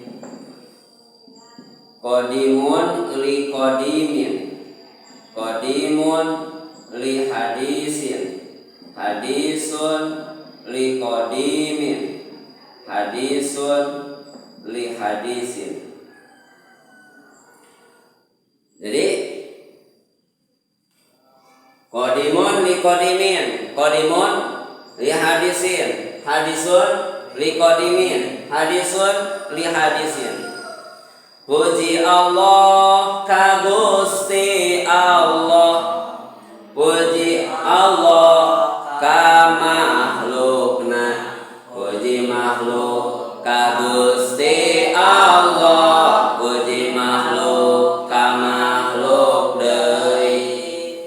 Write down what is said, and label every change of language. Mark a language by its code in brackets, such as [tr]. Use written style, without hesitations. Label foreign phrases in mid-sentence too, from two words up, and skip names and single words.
[ar] قديمٌ لقديمٍ، قديمٌ لحديثٍ، حديثٌ لقديمٍ، حديثٌ لحديثٍ. Jadi قديمٌ لقديمٍ، قديمٌ لحديثٍ، حديثٌ لقديمٍ، حديثٌ لحديثٍ. [su] Puji Allah ka Gusti Allah, puji Allah ka makhlukna, puji makhluk ka Gusti Allah, puji makhluk ka makhluk deui.